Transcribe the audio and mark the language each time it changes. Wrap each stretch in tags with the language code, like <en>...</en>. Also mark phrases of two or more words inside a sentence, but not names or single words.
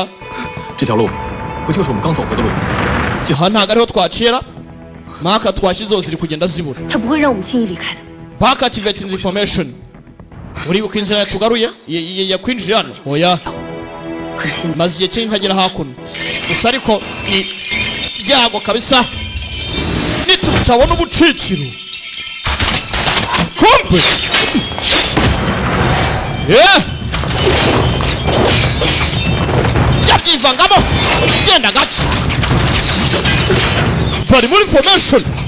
<zh>这条路不就是我们刚走过的路？</zh> <rw>aha ntago ariho twacira maka twashyizeho ziri kugenda zibura</rw> <zh>他不会让我们轻易离开的。</zh> <en>back activating information</en> <rw>uribuka inzira yatugaruye yakwinjiye hano oya maze igihe kinini ntagera hakuno gusa ariko ni byago kabisa nitutabona ubucikiro kumbe yabyivangamo genda gake bari muri formation</rw>